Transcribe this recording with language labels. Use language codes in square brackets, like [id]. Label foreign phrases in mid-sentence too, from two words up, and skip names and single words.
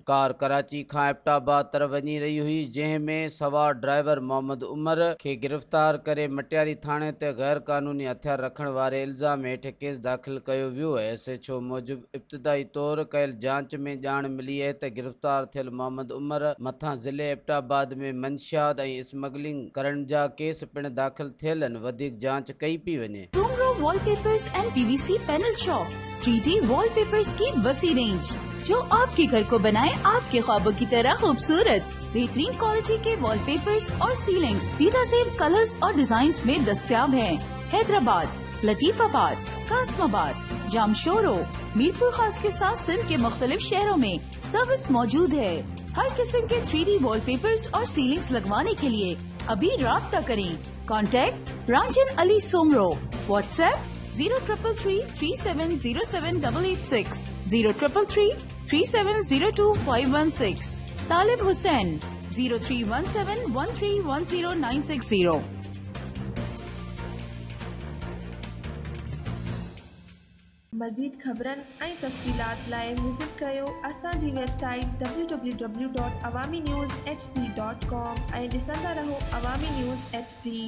[sd] कार कराची खां एबटाबाद तरफ़ वञी रही हुई, जंहिं में सवार ड्राइवर मोहम्मद उमर खे गिरफ़्तार करे मटियारी थाणे ते गैर कानूनी हथियार रखण वारे इल्ज़ाम हेठि केस दाख़िल कयो वियो है। SHO मूजिब इब्तिदाई तौर कयल जांच में ॼाण मिली है त गिरफ़्तार थियल मोहम्मद उमर मथां ज़िले एबटाबाद में मंशियात ऐं स्मगलिंग करण जा केस पिण दाख़िल थियल आहिनि। वधीक जांच कई पई वञे। [ur] سومرو وال پیپرز اینڈ PVC پینل شاپ 3D وال پیپرز کی وسیع رینج جو آپ کے گھر کو بنائے آپ کے خوابوں کی طرح خوبصورت. بہترین کوالٹی کے وال پیپرز اور سیلنگز بہترین کلرز اور ڈیزائنز میں دستیاب ہیں. حیدرآباد، لطیف آباد، قاسم آباد، جامشورو، میرپور خاص کے ساتھ سندھ کے مختلف شہروں میں سروس موجود ہے. ہر قسم کے 3D وال پیپرز اور سیلنگز لگوانے کے لیے ابھی رابطہ کریں. کانٹیکٹ رانجھن علی سومرو۔ واٹس ایپ 0333370786، 03333702 طالب حسین 0317131090. [sd] मज़ीद ख़बरनि ऐं तफ़सीलात लाइ विज़िट कयो असांजी वेबसाइट www.awamiNewsHD.com ऐं ॾिसंदा रहो अवामी न्यूज़ HD।